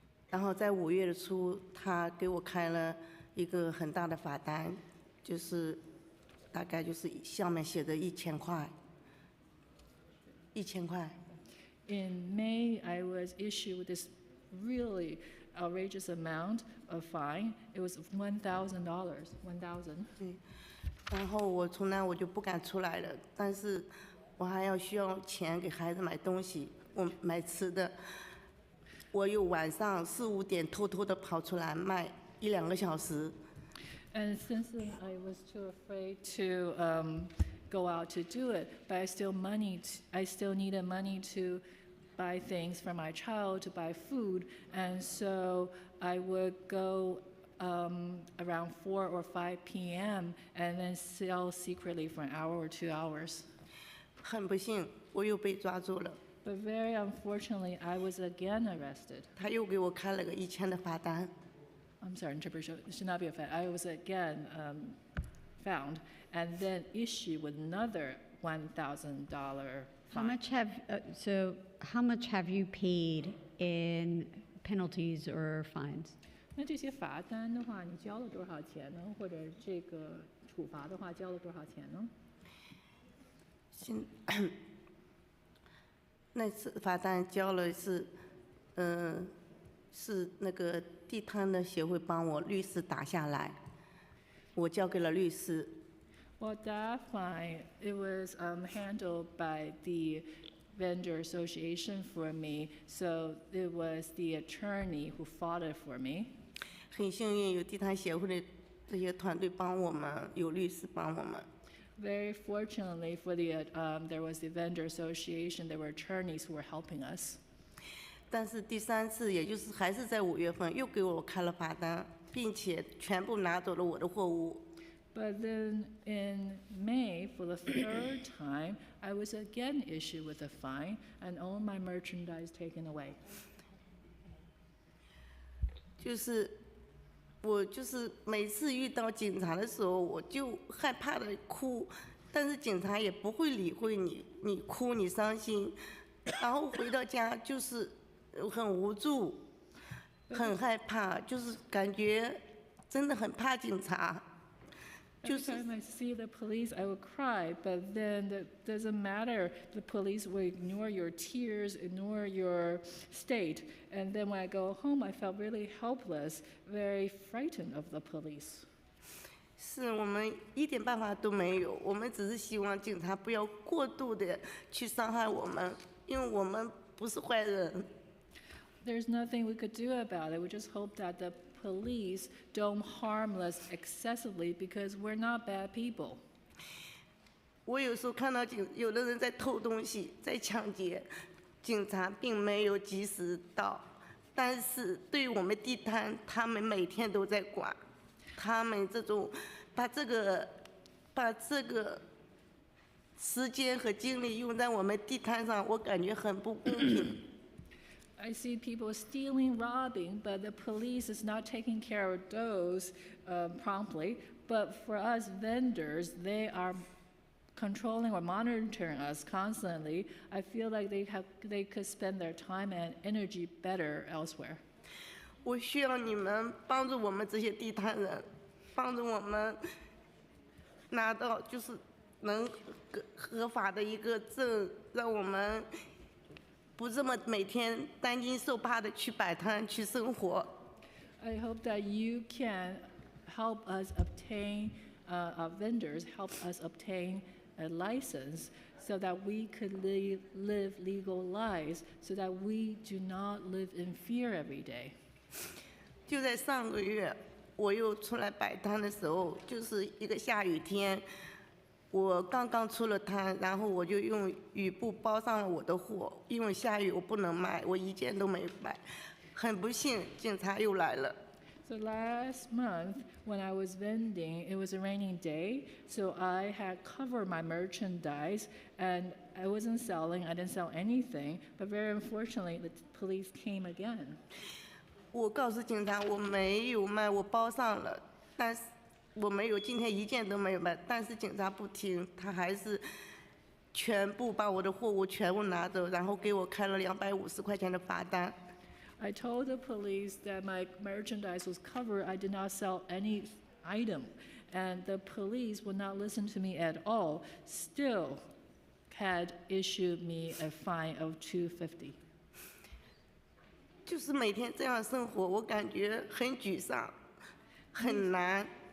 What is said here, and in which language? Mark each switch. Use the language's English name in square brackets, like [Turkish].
[Chinese] 然后在5月的初，他给我开了一个很大的罚单，就是大概就是上面写的1000块，1000块。 [English] In May, I was issued with this really outrageous amount of fine. It was $1,000. 1,000. [Chinese] 对，然后我从那我就不敢出来了，但是我还要需要钱给孩子买东西，我买吃的。我有晚上4、5点偷偷的跑出来卖1、2个小时。 [English] And since then, I was too afraid to go out to do it, but I still needed money to buy things for my child, to buy food, and so I would go around 4 or 5 p.m. and then sell secretly for an hour or 2 hours. [Chinese] 很不幸，我又被抓住了。 [English] But very unfortunately, I was again arrested. [Chinese] 他又给我开了个1000的罚单。 [English] I'm sorry, interpretation should not be a fact. I was again found and then issued with another $1,000 fine. How much have you paid in penalties or fines? [Chinese] 那这些罚单的话，你交了多少钱呢？或者这个处罚的话，交了多少钱呢？那次罚单交了是那个地摊的协会帮我律师打下来，我交给了律师。 [English] Well, that fine, it was handled by the vendor association for me, so it was the attorney who fought it for me. [Chinese] 很幸运有地摊协会的这些团队帮我们，有律师帮我们。 [English] Very fortunately for there was the vendor association, there were attorneys who were helping us. [Chinese] 但是第3次，也就是还是在5月份，又给我开了罚单，并且全部拿走了我的货物。 [English] But then in May, for the 3rd time, I was again issued with a fine and all my merchandise taken away. [Chinese] 我每次遇到警察的时候，我就害怕的哭，但是警察也不会理会你，你哭你伤心，然后回到家就是很无助，很害怕，就是感觉真的很怕警察。 [English] Every time I see the police, I would cry, but then it doesn't matter. The police will ignore your tears, ignore your state. And then when I go home, I felt really helpless, very frightened of the police. [Chinese] 是我们一点办法都没有，我们只是希望警察不要过度的去伤害我们，因为我们不是坏人。 [English] There's nothing we could do about it. We just hope that the police don't harm us excessively because we're not bad people. [Chinese] 我有时候看到有的人在偷东西，在抢劫，警察并没有及时到，但是对于我们地摊，他们每天都在管，他们这种把这个时间和精力用在我们地摊上，我感觉很不公平。 [English] I see people stealing, robbing, but the police is not taking care of those promptly. But for us vendors, they are controlling or monitoring us constantly. I feel like they could spend their time and energy better elsewhere. [Chinese] 我需要你们帮助我们这些地摊人，帮助我们拿到就是能合法的一个证，让我们不这么每天担惊受怕的去摆摊去生活。 [English] I hope that you can help us obtain, vendors help us obtain a license so that we could live legal lives, so that we do not live in fear every day. [Chinese] 就在上个月，我又出来摆摊的时候，就是一个下雨天。我刚刚出了摊，然后我就用雨布包上了我的货，因为下雨我不能卖，我一件都没卖。很不幸，警察又来了。 [English] So last month, when I was vending, it was a rainy day, so I had covered my merchandise, and I wasn't selling, I didn't sell anything, but very unfortunately, the police came again. [Chinese] 我告诉警察我没有卖，我包上了，但是我没有，今天一件都没有卖，但是警察不听，他还是全部把我的货物全部拿走，然后给我开了250块钱的罚单。 [English] I told the police that my merchandise was covered. I did not sell any item, and the police would not listen to me at all, still had issued me a fine of $250. [Chinese] 就是每天这样生活，我感觉很沮丧，很难。